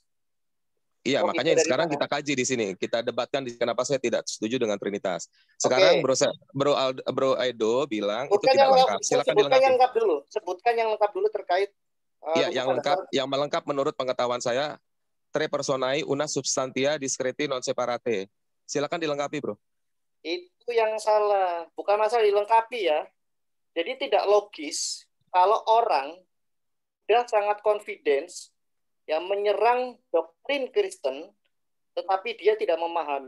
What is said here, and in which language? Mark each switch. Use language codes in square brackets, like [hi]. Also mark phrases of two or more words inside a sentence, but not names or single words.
[id] Iya, Logika makanya dari sekarang mana? kita kaji di sini. Kita debatkan di kenapa saya tidak setuju dengan Trinitas. Sekarang Bro Edo bilang itu tidak lengkap. Silakan sebutkan yang dilengkapi. lengkap dulu. Sebutkan yang lengkap dulu terkait Iya, yang lengkap, yang melengkap menurut pengetahuan saya, [la] tre personae una substantia discreti non separate. [id] Silakan dilengkapi, Bro. Itu yang salah. Bukan masalah dilengkapi ya. Jadi tidak logis kalau orang sudah sangat confidence yang menyerang doktrin Kristen, tetapi dia tidak memahami.